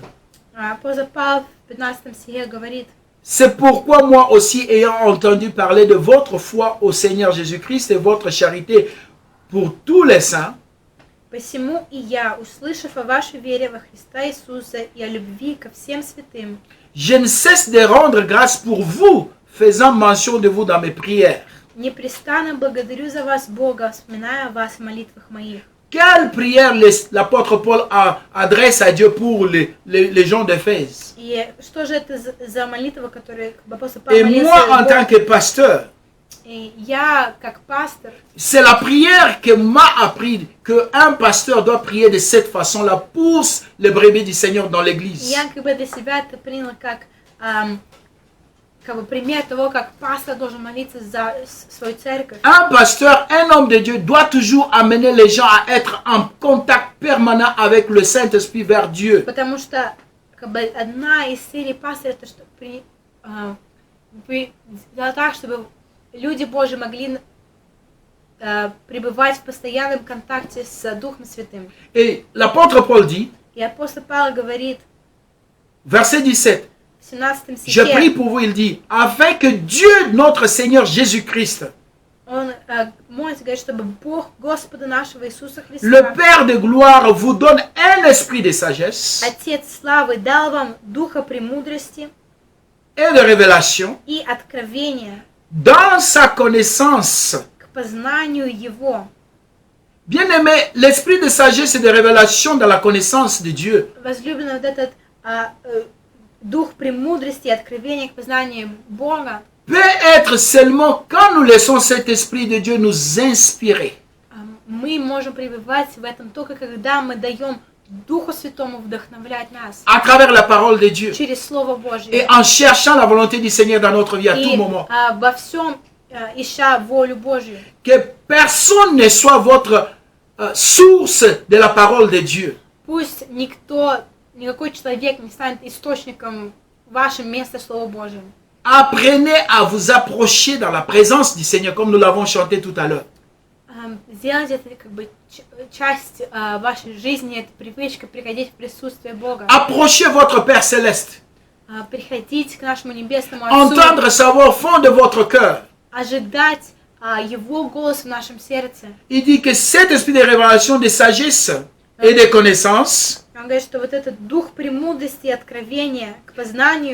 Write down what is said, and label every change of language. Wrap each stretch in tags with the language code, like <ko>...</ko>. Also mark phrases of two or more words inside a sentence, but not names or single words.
<ru>Апостол Павел в 15 стихе говорит:</ru> <fr>c'est pourquoi moi aussi, ayant entendu parler de votre foi au Seigneur Jésus-Christ et votre charité pour tous les saints,</fr> <ru>«Посему и я, услышав о вашей вере во Христа Иисуса и о любви ко всем святым,</ru> <fr>je ne cesse de rendre grâce pour vous, faisant mention de vous dans mes prières.</fr> <ru>непрестанно благодарю за вас Бога, вспоминая о вас в молитвах моих».</ru> <fr>Quelle prière l'apôtre Paul adresse à Dieu pour les gens d'Éphèse.</fr> <ru>И что же это за молитва, которую апостол</ru> <fr>Et</fr> <ru>Павел</ru> <fr>moi, en</fr> <ru>молился?</ru> <fr>tant que pasteur,</fr> <ru>И я, как пастор,</ru> <fr>c'est la prière que m'a appris qu'un pasteur doit prier de cette façon-là pour les brebis du Seigneur dans l'église.</fr> <ru>я для себя это приняла как пример того, как пастор должен молиться за свою церковь.</ru> <fr>Un pasteur, un homme de Dieu doit toujours amener les gens à être en contact permanent avec le Saint-Esprit vers Dieu.</fr> <ru>Потому что одна из целей пастора это что так, чтобы люди Божьи могли пребывать в постоянном контакте с Духом Святым.</ru> <fr>Et l'apôtre Paul dit,</fr> <ru>И апостол Павел говорит</ru> <fr>verset 17,</fr> <ru>в 17</ru> <fr>je prie</fr> <ru>стихе,</ru> <fr>pour vous, il dit, afin que Dieu, notre Seigneur Jésus-Christ,</fr> <ru>он молится, говорит, чтобы Бог Господа нашего Иисуса</ru> <fr>le</fr> <ru>Христа,</ru> <fr>Père de gloire, vous donne un esprit de sagesse</fr> <ru>Отец славы, дал вам духа премудрости</ru> <fr>et de révélation</fr> <ru>и откровения</ru> <fr>dans sa connaissance.</fr> <ru>к познанию Его.</ru> <fr>Bien-aimé, l'esprit de sagesse et de révélation dans la connaissance de Dieu</fr> <ru>Возлюбленный, вот этот дух премудрости и откровения к познанию Бога</ru> <fr>peut être seulement quand nous laissons cet esprit de Dieu nous inspirer.</fr> <ru>мы можем пребывать в этом только когда мы даем Духу Святому вдохновлять нас</ru> <fr>À travers la parole de Dieu</fr> <ru>через Слово</ru> <fr>et</fr> <ru>Божье.</ru> <fr>en cherchant la volonté du Seigneur dans notre vie à tout</fr> <ru>И</ru> <fr>moment.</fr> <ru>во всем ища волю Божью.</ru> <fr>Que personne ne soit votre source de la parole de Dieu.</fr> <ru>Пусть никакой человек не станет источником вашим места Слова Божьего.</ru> <fr>Apprenez à vous approcher dans la présence du Seigneur comme nous l'avons chanté tout à l'heure.</fr> <ru>Сделать это часть вашей жизни, это привычка приходить в присутствие Бога.</ru> <fr>Approchez votre Père céleste.</fr> <ru>Приходить к нашему Небесному Отцу.</ru> <fr>Entendre sa voix au fond de votre cœur.</fr> <ru>Ожидать Его голос в нашем сердце.</ru> <fr>Il dit que cet esprit de révélation, de sagesse et de connaissance</fr> <ru>Он говорит, что вот этот дух премудрости и откровения к познанию</ru>